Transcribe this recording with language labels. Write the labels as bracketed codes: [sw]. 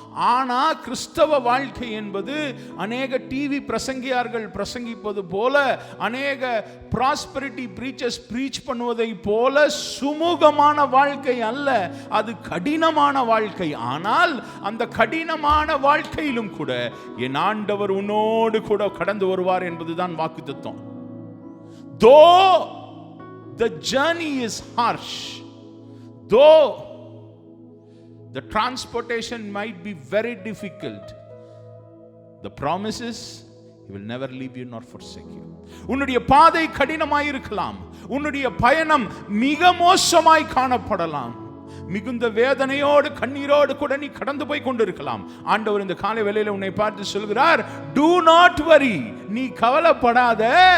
[ta] ஆனா கிறிஸ்தவ வாழ்க்கை என்பது அநேக டிவி பிரசங்கியார்கள் பிரசங்கிப்பது போல, அநேக ப்ராஸ்பெரிட்டி பிரீச்சர்ஸ் பிரீச் பண்ணுவதை போல சுமூகமான வாழ்க்கை அல்ல. அது கடினமான வாழ்க்கை. ஆனால் அந்த கடினமான வாழ்க்கையிலும் கூட என் ஆண்டவர் உன்னோடு கூட கடந்து வருவார் என்பதுதான் வாக்கு தத்துவம். [en] Though the journey is harsh, though the transportation might be very difficult, the promise is he will never leave you nor forsake you. [ta] உன்னுடைய பாதை கடினமாய் இருக்கலாம், உன்னுடைய பயணம் மிக மோசமாய் காணப்படலாம், மிகுந்த வேதனையோடு கண்ணீரோடு கூட நீ கடந்து போய் கொண்டிருக்கலாம். ஆண்டவர் இந்த காலை வேளையில உன்னை பார்த்து சொல்கிறார், [en] do not worry, [ta] நீ கவலைப்படாத.